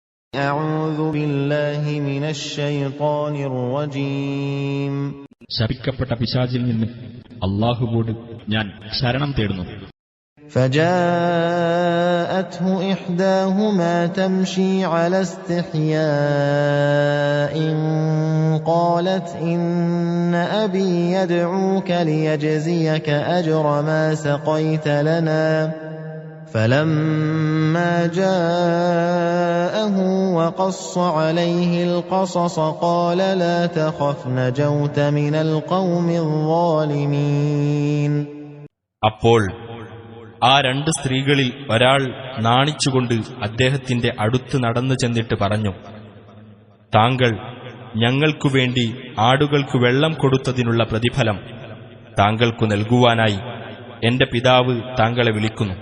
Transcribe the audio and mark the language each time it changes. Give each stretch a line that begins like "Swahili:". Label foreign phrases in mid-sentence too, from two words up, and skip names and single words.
Arabic: أعوذ بالله من الشيطان الرجيم.
Malayalam: ശപിക്കപ്പെട്ട പിശാചിൽ നിന്ന് അല്ലാഹുവോട് ഞാൻ ശരണം തേടുന്നു.
Arabic: فجاءته إحداهما تمشي على استحياء قالت إن أبي يدعوك ليجزيك أجر ما سقيت لنا فلما جاءه وقص عليه القصص قال لا تخف نجوت من القوم الظالمين.
Malayalam: അപ്പോൾ ആ രണ്ട് സ്ത്രീകളിൽ ഒരാൾ നാണിച്ചുകൊണ്ട് അദ്ദേഹത്തിന്റെ അടുത്ത് നടന്നു ചെന്നിട്ട് പറഞ്ഞു, താങ്കൾ ഞങ്ങൾക്കുവേണ്ടി ആടുകൾക്ക് വെള്ളം കൊടുത്തതിനുള്ള പ്രതിഫലം താങ്കൾക്കു നൽകുവാനായി എന്റെ പിതാവ് താങ്കളെ വിളിക്കുന്നു.